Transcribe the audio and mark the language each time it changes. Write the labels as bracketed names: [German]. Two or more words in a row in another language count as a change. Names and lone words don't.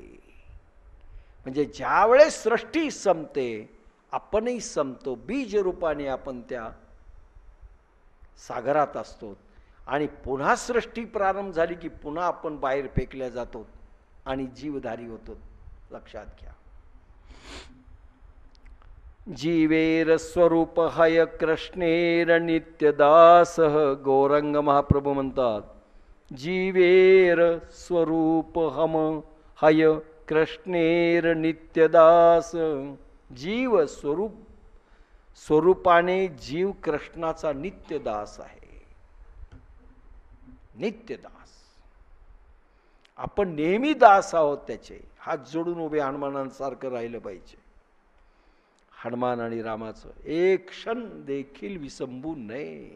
[Marathi] म्हणजे ज्या वेळेस सृष्टी संपते, आपणही संपतो. बीज रूपाने आपण त्या सागरात असतो. आणि पुन्हा सृष्टी प्रारंभ झाली की पुन्हा आपण बाहेर फेकल्या जातो आणि जीवधारी होतो. लक्षात घ्या. [Bangla] জীবের স্বরূপ হয় কৃষ্ণের নিত্যদাস. [Marathi] गौरंग महाप्रभू म्हणतात, [Bangla] জীবের স্বরূপ হম হয় কৃষ্ণের নিত্যদাস. [Marathi] जीव स्वरूपाने जीव कृष्णाचा नित्यदास आहे. नित्यदास. आपण नेहमी दास आहोत त्याचे. हात जोडून उभे हनुमानांसारखं राहिलं पाहिजे. हनुमान आणि रामाचं एक क्षण देखील विसंबू नये.